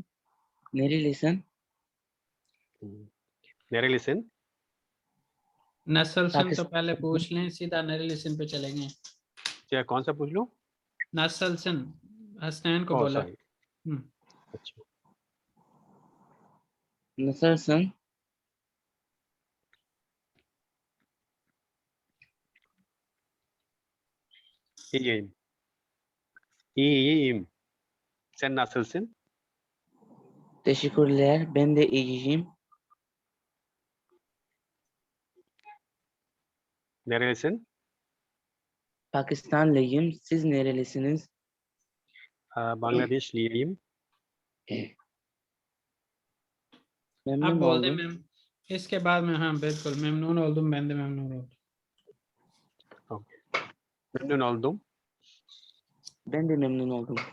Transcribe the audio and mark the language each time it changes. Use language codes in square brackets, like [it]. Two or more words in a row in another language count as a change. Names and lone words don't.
[tr] Nerelisin? नेरेलिसन [ur] نسل سن تو پہلے پوچھ لیں، سیدھا نیرے لسن پہ چلیں گے. کیا کون سا پوچھ لوں? نسل سن حسنین کو ओह बोला। سوری۔ اچھا [tr] Nasılsın? İyiyim. İyiyim. Sen nasılsın? Teşekkürler. Ben de iyiyim. Nerelisin? Pakistanlıyım. Siz nerelisiniz? बांग्लादेशliyim. [ur] अब [tr] Memnun [ur] بول دے [tr] oldum. [ur] میم، اس کے بعد میں ہاں بالکل [tr] Memnun oldum, [ur] मैं [tr] de memnun oldum. Memnun oldum. Ben de memnun oldum.